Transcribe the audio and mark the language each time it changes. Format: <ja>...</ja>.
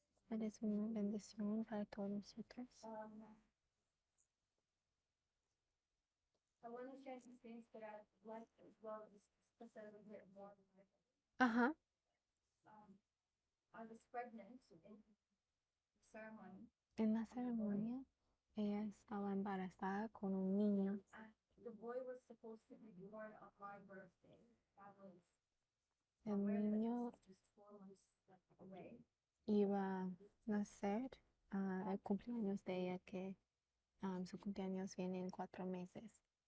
<es>Eres una bendición para todos nosotros.</es> <en>I want to share some things that I'd like as well as discuss a little bit more. Ajá. I was pregnant in the ceremony.</en> <es>En la ceremonia, ella estaba embarazada con un niño.</es> <en>The boy was supposed to be born on my birthday. That was</en> <es>El niño</es> <en>just 4 months away.</en> <es>iba a nacer el cumpleaños de ella, que su cumpleaños viene en 4 meses.</es>